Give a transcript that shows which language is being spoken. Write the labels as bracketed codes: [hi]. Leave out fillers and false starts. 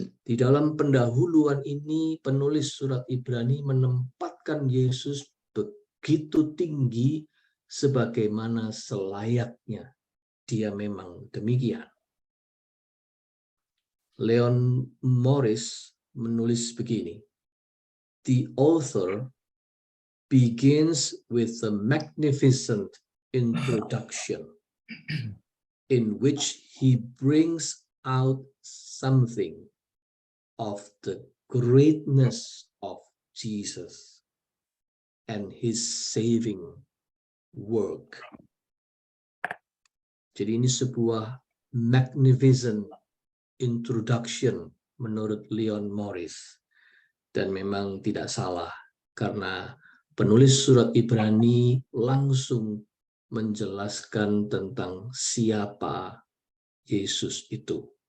[id] Di dalam pendahuluan ini, penulis surat Ibrani menempatkan Yesus begitu tinggi sebagaimana selayaknya dia memang demikian. Leon Morris menulis begini, [en] the author begins with a magnificent introduction in which he brings out something of the greatness of Jesus and his saving work. [id] Jadi ini sebuah [en] magnificent introduction [id] menurut Leon Morris, dan memang tidak salah karena penulis surat Ibrani langsung menjelaskan tentang siapa Yesus itu.